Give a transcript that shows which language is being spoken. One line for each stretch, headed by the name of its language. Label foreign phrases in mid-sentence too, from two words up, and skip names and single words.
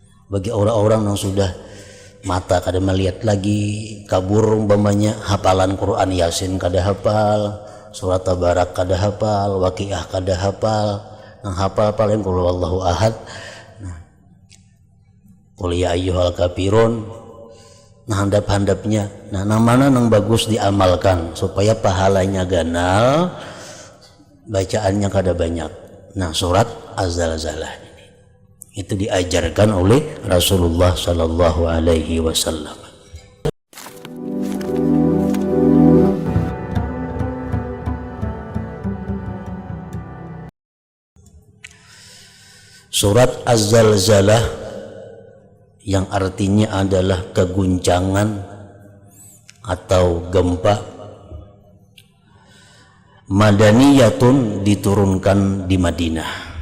Banjar: Bagi orang-orang yang sudah mata kada melihat lagi, kabur umpamanya, hafalan Quran Yasin kada hafal, surat Tabarak kada hafal, Waqiah kada hafal, nang hafal paling
Arabic: qul huwallahu ahad,
Banjar: nah
Arabic: qul ya ayyuhal kafirun,
Banjar: nah handap-handapnya, nah nang mana nang bagus diamalkan supaya pahalanya ganal, bacaannya kada banyak.
Indonesian: Nah surat Az-Zalzalah itu diajarkan oleh Rasulullah
Arabic: Sallallahu Alaihi Wasallam.
Indonesian: Surat Az-Zalzalah yang artinya adalah keguncangan atau gempa, madaniyatun, diturunkan di Madinah.